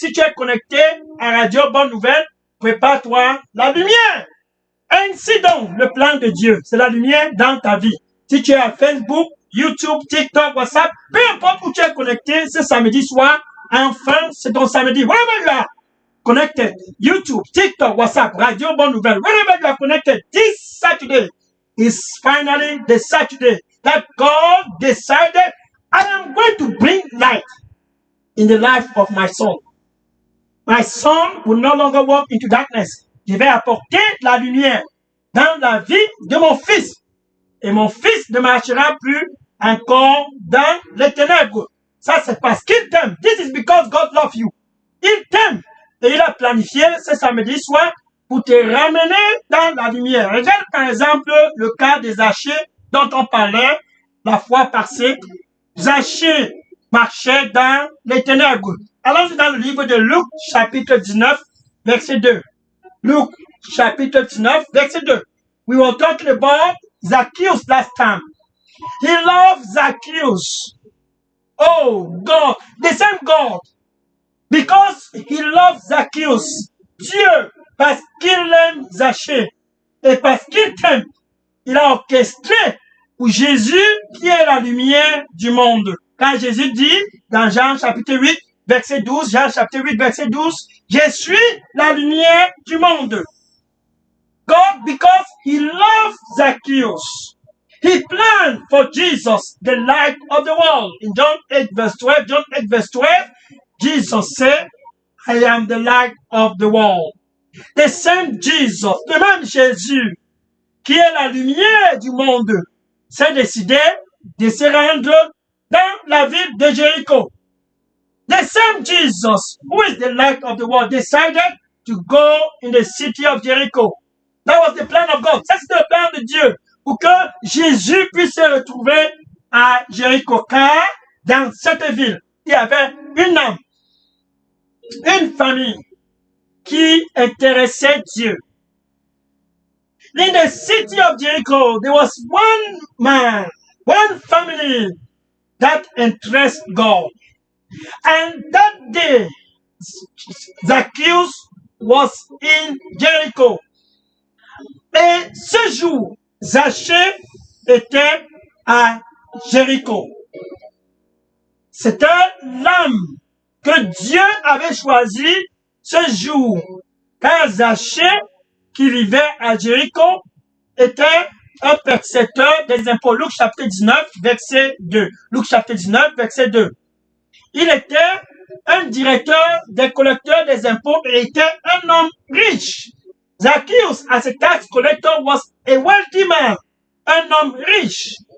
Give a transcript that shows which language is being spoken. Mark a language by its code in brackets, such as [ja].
[fr] Si tu es connecté à Radio Bonne Nouvelle, prépare-toi la lumière. Ainsi donc, le plan de Dieu, c'est la lumière dans ta vie. Si tu es à Facebook, YouTube, TikTok, WhatsApp, peu importe où tu es connecté ce samedi soir, enfin, c'est ton samedi. [en] Wherever you are connected, YouTube, TikTok, WhatsApp, Radio Bonne Nouvelle, wherever you are connected, this Saturday is finally the Saturday that God decided I am going to bring light in the life of my son. My son will no longer walk into darkness. [fr] Je vais apporter la lumière dans la vie de mon fils. Et mon fils ne marchera plus encore dans les ténèbres. Ça, c'est parce qu'il t'aime. [en] This is because God loves you. [fr] Il t'aime. Et il a planifié ce samedi soir pour te ramener dans la lumière. Regarde par exemple le cas des Zachée dont on parlait la fois passée. Zachée marchait dans les ténèbres. Allons dans le livre de Luc, chapitre 19, verset 2. Luc, chapitre 19, verset 2. [en] We were talking about Zacchaeus last time. He loved Zacchaeus. Oh, God, the same God. Because he loves Zacchaeus. [fr] Dieu, parce qu'il aime Zachée. Et parce qu'il t'aime, il a orchestré pour Jésus qui est la lumière du monde. Quand Jésus dit, dans Jean chapitre 8, verset 12, Jean chapitre 8, verset 12, je suis la lumière du monde. [en] God, because he loved Zacchaeus, he planned for Jesus, the light of the world. In John 8 verse 12, Jesus said, I am the light of the world. The same Jesus, [fr] le même Jésus, qui est la lumière du monde, s'est décidé de se rendre dans la ville de Jéricho. [en] The same Jesus, who is the light of the world, decided to go in the city of Jericho. That was the plan of God. [fr] Ça, c'était le plan de Dieu. Pour que Jésus puisse se retrouver à Jéricho. Car dans cette ville, il y avait une âme, une famille qui intéressait Dieu. [en] In the city of Jericho, there was one man, one family that interested God. And that day, Zacchaeus was in Jericho. [fr] Et ce jour, Zachée était à Jéricho. C'était l'âme que Dieu avait choisi ce jour. Car Zachée, qui vivait à Jéricho, était un percepteur des impôts. Luc chapitre 19, verset 2. Luc chapitre 19, verset 2. Il était un directeur des collecteurs des impôts et était un homme riche. [en] Zacchaeus, as a tax collector, was a wealthy man, [fr] un homme riche.